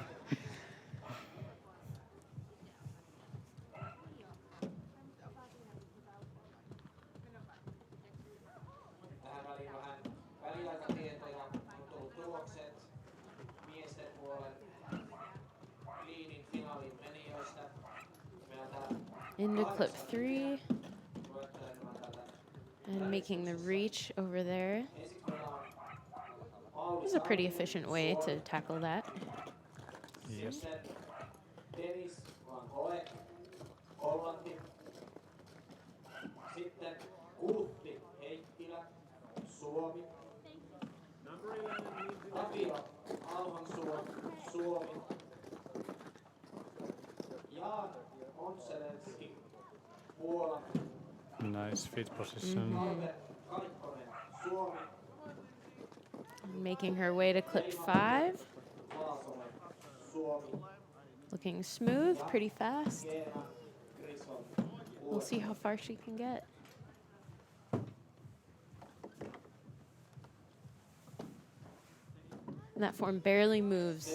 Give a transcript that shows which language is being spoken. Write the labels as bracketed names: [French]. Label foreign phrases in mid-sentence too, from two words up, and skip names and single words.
[Finnish] Tähän väliin vähän väliaikatietoja. On tullut tulokset miesten puolen liinin finaalin menijöistä. Meillä on täällä [English] Into clip 3 [Finnish] luettelemaan täältä. [English] and making the reach over there. [Finnish] Ensiksi meillä on [English] This is a pretty efficient way to tackle that. Yes. [Finnish] sitten Dennis Van Goe, Hollanti. Sitten Kultti Heikkilä, Suomi. Tapio Alhansuo, Suomi. Jaan Montselenski, Puola. [English] Nice feet position. [Finnish] Albert Kaikkonen, Suomi. [English] Making her way to clip 5. [Finnish] Vaasonen, Suomi. [English] Looking smooth, pretty fast. Geena Grison, We'll see how far she can get. And that form barely moves.